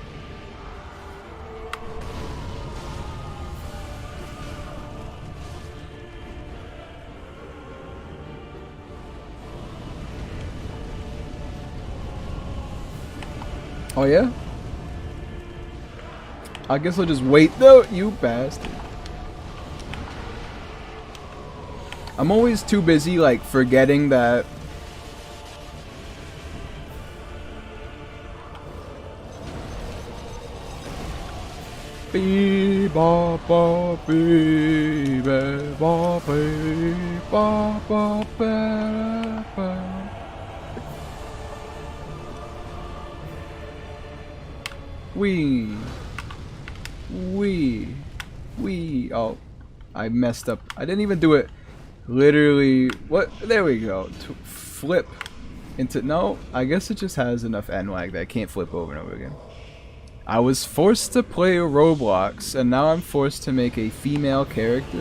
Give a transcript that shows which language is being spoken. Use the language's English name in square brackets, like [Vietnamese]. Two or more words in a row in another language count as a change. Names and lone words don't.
[English] Oh yeah? I guess I'll just wait though, you bastard. I'm always too busy like forgetting that Bee ba ba bee ba ba bee ba ba ba ba. Wee. Oh, I messed up. I didn't even do it. Literally, what? There we go. To flip into, no, I guess it just has enough N lag that I can't flip over and over again. I was forced to play Roblox, and now I'm forced to make a female character.